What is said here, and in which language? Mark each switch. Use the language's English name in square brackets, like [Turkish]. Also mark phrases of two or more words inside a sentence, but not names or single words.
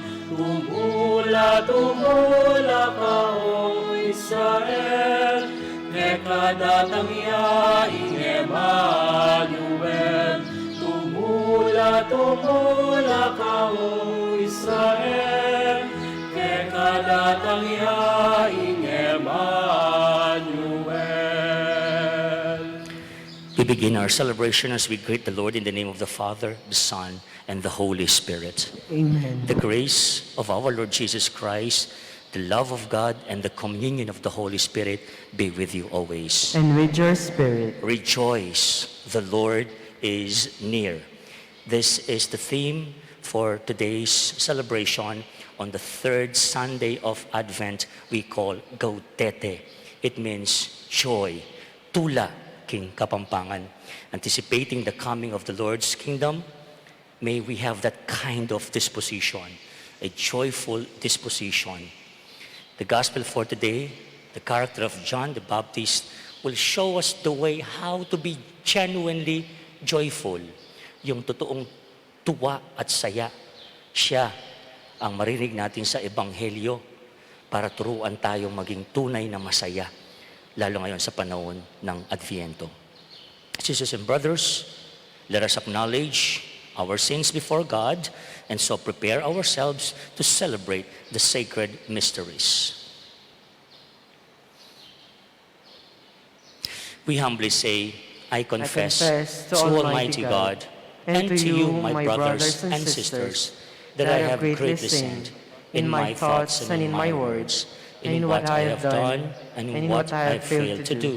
[Pampanga] Tumula ka, O Israel, ke kadatang yaing Emmanuel. Tumula ka, O Israel, ke kadatang yaing Emmanuel. [English] We begin our celebration as we greet the Lord in the name of the Father, the Son, and the Holy Spirit. Amen. The grace of our Lord Jesus Christ, the love of God, and the communion of the Holy Spirit be with you always. And with your spirit. Rejoice, the Lord is near. This is the theme for today's celebration on the third Sunday of Advent we call Gaudete. It means joy, [Pampanga] tula king kapampangan. [English] Anticipating the coming of the Lord's kingdom, may we have that kind of disposition, a joyful disposition. The gospel for today, the character of John the Baptist, will show us the way how to be genuinely joyful. [Filipino] Yung totoong tuwa at saya. Siya ang marinig natin sa Ebanghelyo para turuan tayong maging tunay na masaya, lalo ngayon sa panahon ng Adviento. [English] Sisters and brothers, let us acknowledge our sins before God and so prepare ourselves to celebrate the sacred mysteries. We humbly say, I confess to Almighty God and to you, my brothers and sisters, that I have greatly sinned in my thoughts and in my words, in what I have done and in what I have failed to do.